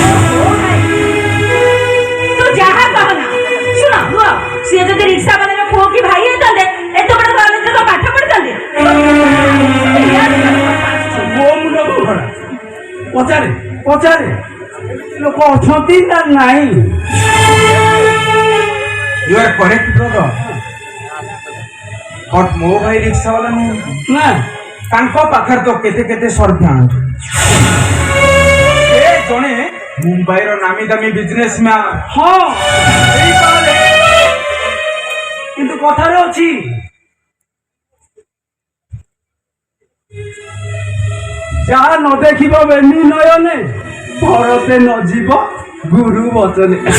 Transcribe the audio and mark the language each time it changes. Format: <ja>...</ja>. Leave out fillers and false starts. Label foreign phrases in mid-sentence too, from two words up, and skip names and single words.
<or>ତୁ ଯାହା କହନା, ଶୁଣ ପୁଅ, ସିଏ ଯଦି ରିକ୍ସା ବାଲାର ପୁଅ କି ଭାଇ ହେଇଥାନ୍ତେ ଏତେ ବଡ କଲେଜରେ ପାଠ ପଢିଥାନ୍ତେ? ମୋ ମୁଣ୍ଡ କଣ ଖରାପ? ପଚାରେ ପଚାରେ, ଲୋକ ଅଛନ୍ତି ନା ନାହିଁ?</or> <en>You are correct, brother.</en> <or>But ମୋ ଭାଇ ରିକ୍ସା ବାଲା ନୁହଁ ନା, ତାଙ୍କ ପାଖରେ ତ କେତେ କେତେ ସର୍ଭ୍ୟାଣ୍ଟ। ଏ ଜଣେ ମୁମ୍ବାଇର ନାମୀ ଦାମୀ ବିଜନେସମ୍ୟାନ। ହଁ ହେଇପାରେ, କିନ୍ତୁ କଥାରେ ଅଛି ଯାହା ନ ଦେଖିବ ବେନି ନୟନେ ଭରତେ ନ ଯିବ ଗୁରୁ ବଚନେ।</or>